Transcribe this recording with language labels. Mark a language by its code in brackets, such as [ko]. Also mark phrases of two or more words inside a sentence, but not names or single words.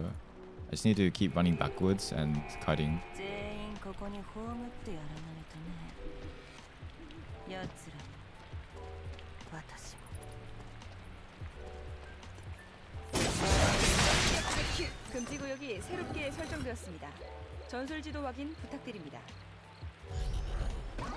[en] I just need to keep running backwards and kiting. [ja] 全員ここに葬ってやらないとね。奴らも私も。 [ko] 금지 구역이 새롭게 설정되었습니다. 전술 지도 확인 부탁드립니다.